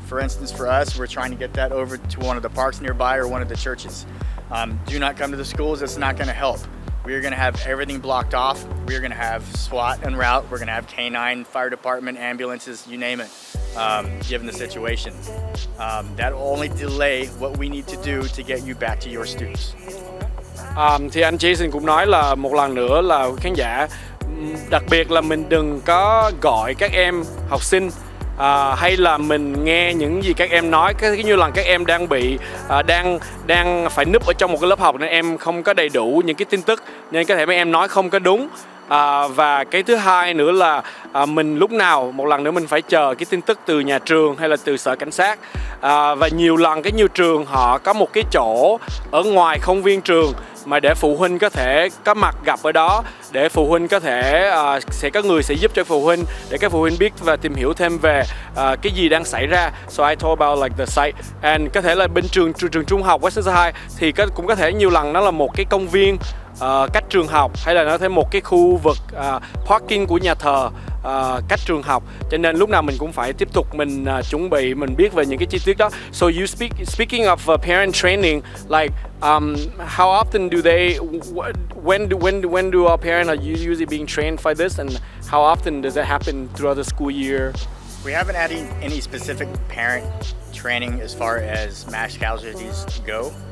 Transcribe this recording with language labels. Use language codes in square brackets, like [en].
[en] For instance, for us, we're trying to get that over to one of the parks nearby or one of the churches. Do not come to the schools. It's not going to help. We are going to have everything blocked off. We are going to have SWAT en route. We're going to have canine, fire department, ambulances, you name it, given the situation. That will only delay what we need to do to get you back to your students. [vi] Thì anh chị xin cũng nói là một lần nữa là khán giả, đặc biệt là mình đừng có gọi các em học sinh hay là mình nghe những gì các em nói. Cái như là các em đang bị đang phải núp ở trong một cái lớp học nên em không có đầy đủ những cái tin tức, nên có thể mấy em nói không có đúng. Và cái thứ hai nữa là mình lúc nào một lần nữa mình phải chờ cái tin tức từ nhà trường hay là từ sở cảnh sát. Và nhiều lần nhiều trường họ có một cái chỗ ở ngoài khuôn viên trường mà để phụ huynh có thể có mặt gặp ở đó, để phụ huynh có thể sẽ có người sẽ giúp cho phụ huynh để các phụ huynh biết và tìm hiểu thêm về cái gì đang xảy ra. [en] So I told about like the site, and [vi] có thể là bên trường trung học Westminster High thì cũng có thể nhiều lần nó là một cái công viên cách trường học, hay là nó thêm một cái khu vực parking của nhà thờ cách trường học, cho nên lúc nào mình cũng phải tiếp tục mình chuẩn bị, mình biết về những cái chi tiết đó. [en] So you speaking of parent training, like how often do they when do our parents are usually being trained for this, and how often does that happen throughout the school year? We haven't had any specific parent training as far as mass casualties go.